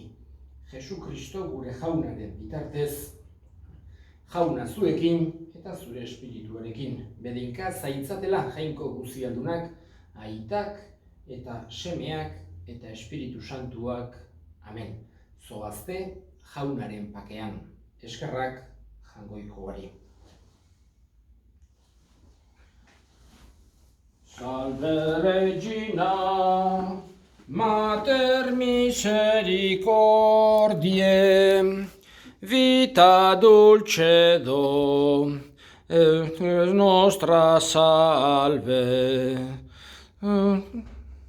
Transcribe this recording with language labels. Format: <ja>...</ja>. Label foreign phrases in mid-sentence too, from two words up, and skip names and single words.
<eu>Jesu Kristo gure jaunaren bitartez, jauna zuekin eta zure espirituarekin. Bedinka zaitzatela jainko guzialdunak, aitak eta semeak eta espiritu santuak. Amen. Zoazte jaunaren pakean. Eskerrak jangoikoari.</eu> <la>Salve Regina, Mater misericordiae, vita dulcedo, et nostra salve.</la>